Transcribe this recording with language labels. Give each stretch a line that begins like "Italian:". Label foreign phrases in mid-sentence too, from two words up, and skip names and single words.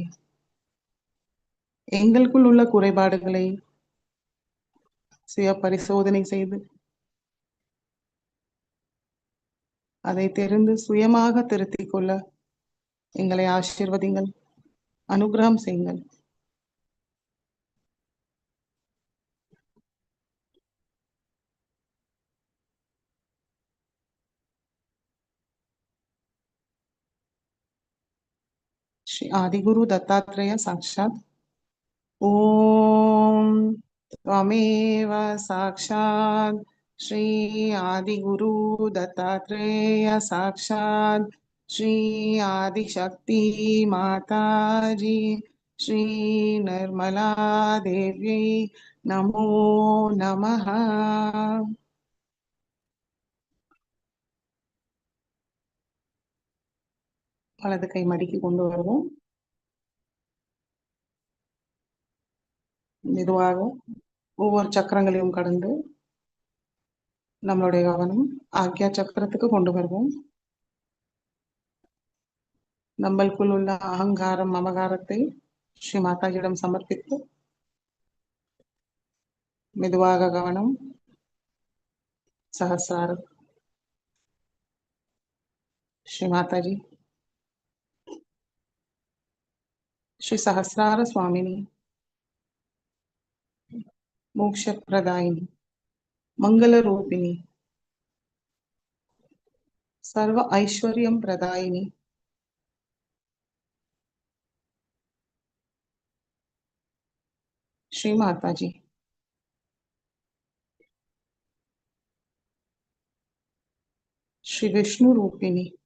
Tamil: எங்களுக்குள் உள்ள குறைபாடுகளை சுய பரிசோதனை செய்து அதை தெரிந்து சுயமாக திருத்திக் கொள்ள எங்களை ஆசீர்வதிங்கள், அனுகிரகம் செய்யுங்கள்.
Sanskrit: श्री आदिगुरु दत्तात्रेय साक्षात ओम त्वमेव साक्षात श्री आदिगुरु दत्तात्रेय साक्षात श्री आदिशक्ति माताजी श्री निर्मला देवी नमो नमः.
Tamil: வலது கை மடிக்கு கொண்டு வருவோம். மெதுவாக ஒவ்வொரு சக்கரங்களையும் கடந்து நம்மளுடைய கவனம் ஆக்யா சக்கரத்துக்கு கொண்டு வருவோம். நம்மளுக்குள் உள்ள அகங்காரம் மமகாரத்தை ஸ்ரீ மாதாஜியிடம் சமர்ப்பித்து மெதுவாக கவனம் சஹஸ்ராரம்.
Sanskrit: श्री माताजी, श्री सहस्रार स्वामिनी, मोक्ष प्रदायिनी, मंगल रूपिणी, सर्व ऐश्वर्यं प्रदायिनी, श्री माताजी, श्री विष्णु रूपिणी,